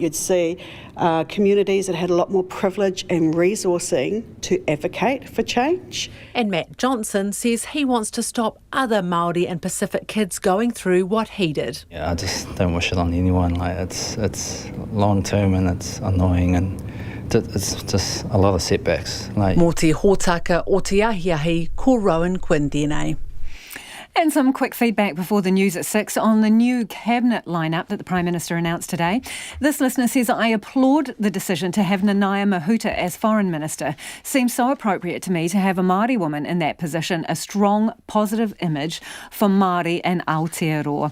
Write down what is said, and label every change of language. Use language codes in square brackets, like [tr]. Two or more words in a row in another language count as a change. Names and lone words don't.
[en] You'd see communities that had a lot more privilege and resourcing to advocate for change. And Matt Johnson says he wants to stop other Maori and Pacific kids going through what he did. Yeah, I just don't wish it on anyone. Like it's long term and it's annoying and it's just a lot of setbacks. [mi] Mō te hōtaka o te ahiahi, ko Rowan Quinn tēnei. [en] And some quick feedback before the news at 6 on the new cabinet lineup that the Prime Minister announced today. This listener says, I applaud the decision to have Nanaia Mahuta as Foreign Minister. Seems so appropriate to me to have a Māori woman in that position, a strong, positive image for Māori and Aotearoa.